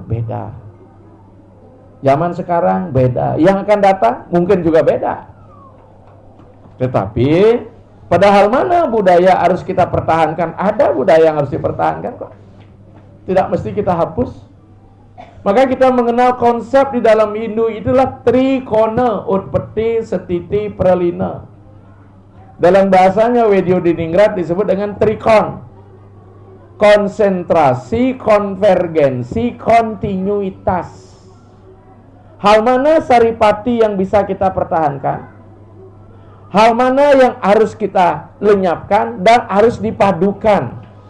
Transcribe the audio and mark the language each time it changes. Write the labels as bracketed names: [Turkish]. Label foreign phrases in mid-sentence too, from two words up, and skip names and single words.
[Indonesian] Beda. Zaman sekarang beda. Yang akan datang mungkin juga beda. Tetapi padahal mana budaya harus kita pertahankan? Ada budaya yang harus dipertahankan kok. Tidak mesti kita hapus. Maka kita mengenal konsep di dalam Hindu itulah trikona, utpeti, setiti, pralina. Dalam bahasanya Wedyo Diningrat disebut dengan trikon. Konsentrasi, konvergensi, kontinuitas. Hal mana saripati yang bisa kita pertahankan? Hal mana yang harus kita lenyapkan dan harus dipadukan?